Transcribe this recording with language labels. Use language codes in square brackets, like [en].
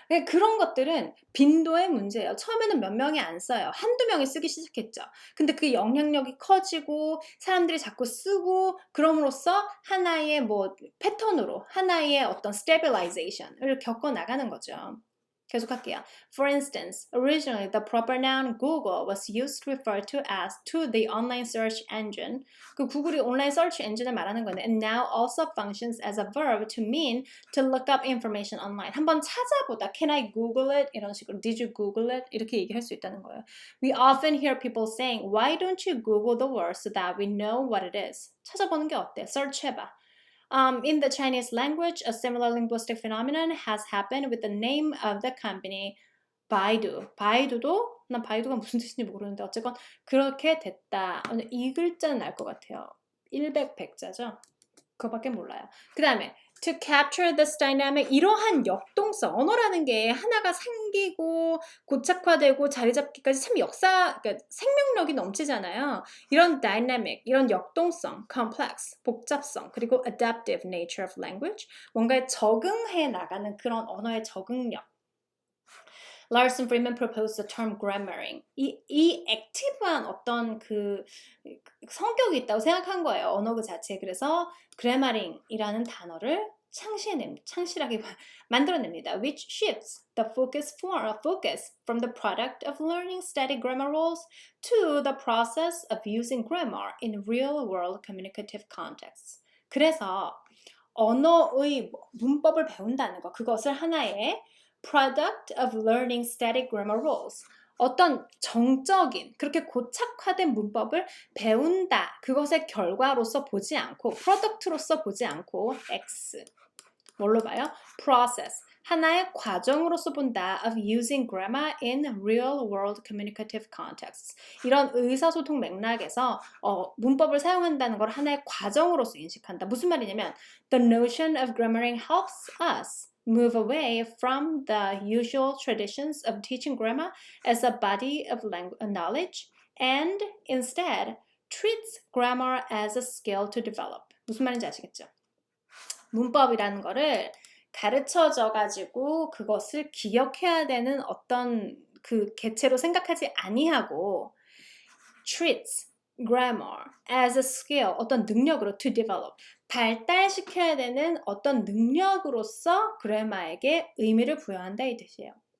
[ko] 그런 것들은 빈도의 문제예요. 처음에는 몇 명이 안 써요. 한두 명이 쓰기 시작했죠. 근데 그 영향력이 커지고 사람들이 자꾸 쓰고 그럼으로써 하나의 뭐 패턴으로 하나의 어떤 stabilization을 겪어 나가는 거죠. 계속할게요. [en] For instance, originally the proper noun Google was used to refer to the online search engine. [ko] 그 구글이 온라인 서치 엔진을 말하는 건데, [en] and now also functions as a verb to mean to look up information online. [ko] 한번 찾아보다. [en] Can I Google it? [ko] 이런 식으로. [en] Did you Google it? [ko] 이렇게 얘기할 수 있다는 거예요. [en] We often hear people saying, Why don't you Google the word so that we know what it is? [ko] 찾아보는 게 어때? Search 해봐. [en] In the Chinese language, a similar linguistic phenomenon has happened with the name of the company Baidu. [ko] 바이두도 난 바이두가 무슨 뜻인지 모르는데 어쨌건 그렇게 됐다. 이 글자는 알 것 같아요. 100백자죠. 그거밖에 몰라요. 그 다음에 [en] to capture this dynamic [ko] 이러한 역동성 언어라는 게 하나가 생기고 고착화되고 자리 잡기까지 참 그러니까 생명력이 넘치잖아요. 이런 dynamic, 이런 역동성, complex, 복잡성, 그리고 [en] adaptive nature of language [ko] 뭔가에 적응해 나가는 그런 언어의 적응력. [en] Larson Freeman proposed the term grammaring. [ko] 이 액티브한 어떤 그 성격이 있다고 생각한 거예요. 언어 그 자체에. 그래서 grammaring이라는 단어를 창실하게 만들어냅니다. [en] Which shifts the focus from the product of learning static grammar rules to the process of using grammar in real-world communicative contexts. [ko] 그래서 언어의 문법을 배운다는 거, 그것을 하나의 [en] product of learning static grammar rules. [ko] 어떤 정적인 그렇게 고착화된 문법을 배운다. 그것의 결과로서 보지 않고 product로서 보지 않고 X. 뭘로 봐요? process. 하나의 과정으로서 본다 [en] of using grammar in real world communicative contexts. [ko] 이런 의사소통 맥락에서 문법을 사용한다는 걸 하나의 과정으로서 인식한다. 무슨 말이냐면 [en] the notion of grammaring helps us move away from the usual traditions of teaching grammar as a body of knowledge and instead treats grammar as a skill to develop. [ko] 무슨 말인지 아시겠죠? 문법이라는 거를 가르쳐져 가지고 그것을 기억해야 되는 어떤 그 개체로 생각하지 아니하고 [en] treats grammar as a skill, [ko] 어떤 능력으로 [en] to develop, [ko] 발달시켜야 되는 어떤 능력으로서 그래마에게 의미를 부여한다 이 뜻이에요.